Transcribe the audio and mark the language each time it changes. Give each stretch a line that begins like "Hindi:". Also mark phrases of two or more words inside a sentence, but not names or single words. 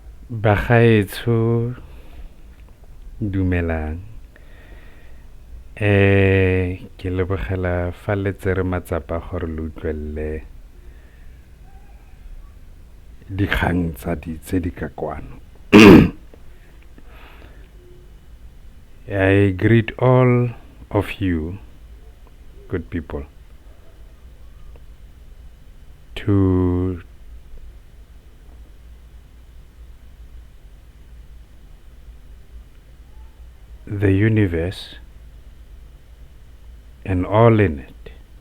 Tswana: Bagaetsho dumelang. Ke lebogela fa le tsere matsapa gore le utlwelele dikgang tse di ka kwano.
English: I greet all of you, good people, to the universe and all in it.